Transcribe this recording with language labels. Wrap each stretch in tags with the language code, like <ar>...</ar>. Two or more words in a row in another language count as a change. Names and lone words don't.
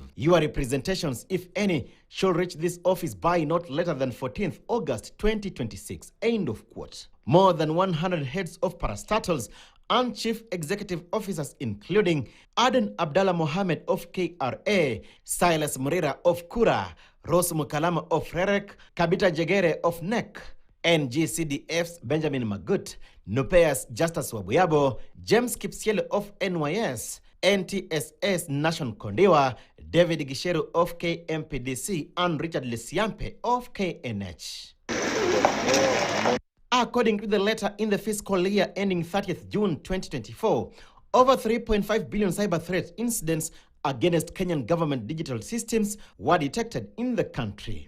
<en>Your representations, if any, shall reach this office by not later than 14th August 2026. End of quote. More than 100 heads of parastatals and chief executive officers, including Aden Abdallah Mohammed of KRA, Silas Murira of Kura, Rose Mukalama of Rerek, Kabita Jegere of NEC, NGCDF's Benjamin Magut, Nupea's Justus Wabuyabo, James Kipsiele of NYS, NTSS Nation Kondiwa, David Gisheru of KMPDC, and Richard Lesiampe of KNH. According to the letter, in the fiscal year ending 30th June 2024, over 3.5 billion cyber threat incidents against Kenyan government digital systems were detected in the country.</en>